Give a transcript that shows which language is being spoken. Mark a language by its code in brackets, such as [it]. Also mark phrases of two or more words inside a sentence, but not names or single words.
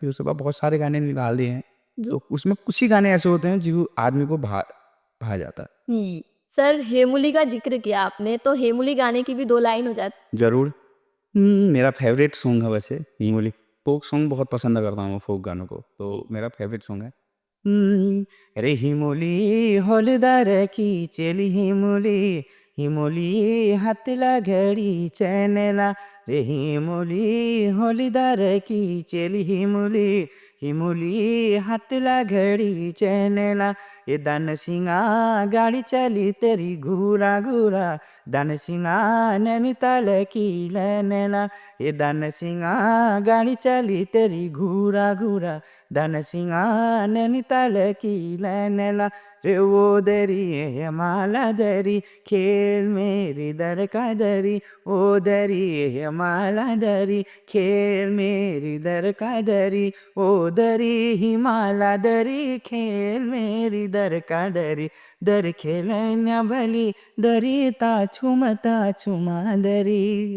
[hi] फिर उसके बाद बहुत सारे गाने निकाल दिए हैं, तो उसमें कुछ ही गाने ऐसे होते हैं जो आदमी को भा जाता है। सर, हेमुली का जिक्र किया आपने, तो हेमुली गाने की भी 2 लाइन हो जाती। जरूर। मेरा [en] favourite song [hi] है वैसे हिमोली। [en] folk song [hi] बहुत पसंद करता हूँ, फोक गानों को, तो मेरा [en] favourite song [hi] है। [kfy] रे हिमोली होलदार की चेली हिमोली, हिमोली हातला घडी चैनला, रे हिमोली होलदार की चेली हिमोली, हिमोली हातला घडी चैनला, ये दान सिंगा गाड़ी चली तेरी घूरा घूरा, दान सिंगा नैनीताल की लैनेला, ये दान सिंगा गाड़ी चली तेरी घूरा घूरा, दान सिंगा नैनीताल की लैनेला, रे वो दरी है माला दरी, खेल मेरी दर का दरी, ओ दरी है माला दरी, खेल मेरी दर का दरी, ओ दरी हिमाला दरी, खेल मेरी दर का दरी, दर खेलन्या भली दरी ता छुमा दरी।